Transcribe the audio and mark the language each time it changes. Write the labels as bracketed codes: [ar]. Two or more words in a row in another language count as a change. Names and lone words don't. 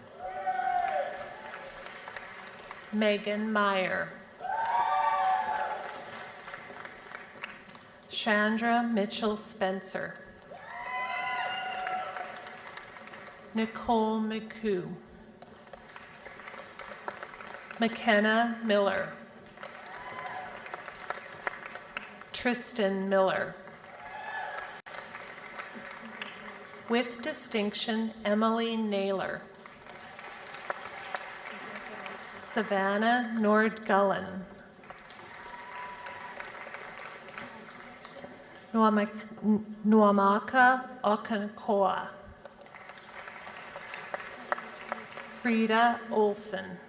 [en] Megan Meyer. Chandra Mitchell Spencer. Nicole McCoo. McKenna Miller. Tristan Miller. With distinction, Emily Naylor. Savannah Nordgullen. Nuamaka Okankoa. Frida Olson.